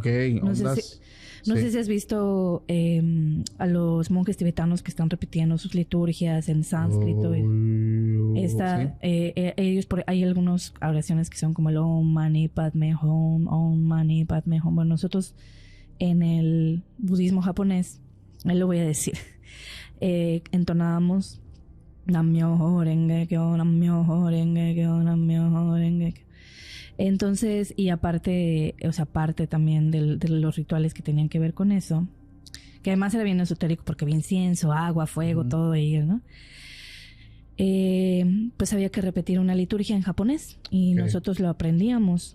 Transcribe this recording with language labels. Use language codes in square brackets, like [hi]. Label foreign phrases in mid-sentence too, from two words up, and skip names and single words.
[es] no sé si has visto a los monjes tibetanos que están repitiendo sus liturgias en sánscrito. Hay algunas oraciones que son como el [sa] Om Mani Padme Hum, Om Mani Padme Hum. [es] Bueno, nosotros en el budismo japonés, ahí lo voy a decir, entonábamos [ja] Nam-myoho Renge-kyo, Nam-myoho Renge-kyo, Nam-myoho Renge-kyo. [es] Entonces, y aparte también de los rituales que tenían que ver con eso, que además era bien esotérico porque había incienso, agua, fuego, todo ello, ¿no? Pues había que repetir una liturgia en japonés y nosotros lo aprendíamos.